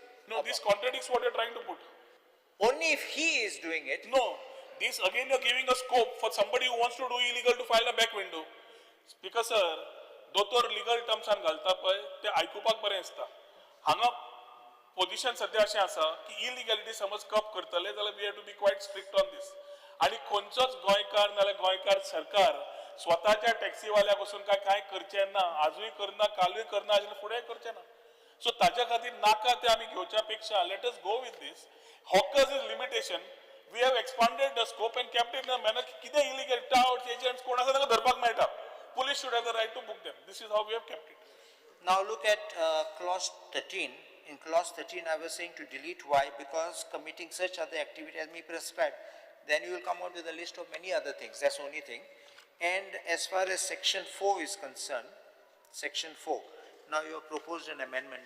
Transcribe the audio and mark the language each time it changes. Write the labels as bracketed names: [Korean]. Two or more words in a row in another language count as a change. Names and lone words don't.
[English] No, this contradicts what you're trying to put. Only if he is doing it. No, This again you're giving a scope for somebody who wants to do illegal to file a back window. Speaker sir, [Konkani] दोतोर [English] legal terms and [Konkani] घालता पळय ते आयकुपाक बरें दिसता. हांगा पोझिशन सध्या अशें आसा की इलिगॅलिटी समज कप करतले जाल्यार [English] we have to be quite strict on this. [Konkani] आणि खंयचोच गोंयकार नाल्यार गोंयकार सरकार स्वताच्या टॅक्सीवाल्याक वचून काय करचें ना, आजूय करना, कालूय करना आशिल्लें फुडेंय करचें ना. सो ताच्या खातीर नाका ते आमी घेवच्या पेक्षा [English] let us go with this. hawkers is limitation. we have expanded the scope and kept it in a manner [Konkani] की कितें इलिगल टाउट्स एजंट्स कोण आसा तांकां धरपाक मेळटा. [English] Police should have the right to book them. This is how we have kept it. Now look at clause 13. In clause 13, I was saying to delete why, because committing such other activity as may prescribed, then you will come out with a list of many other things. That's the only thing. And as far as section 4 is concerned, section 4, now you have proposed an amendment.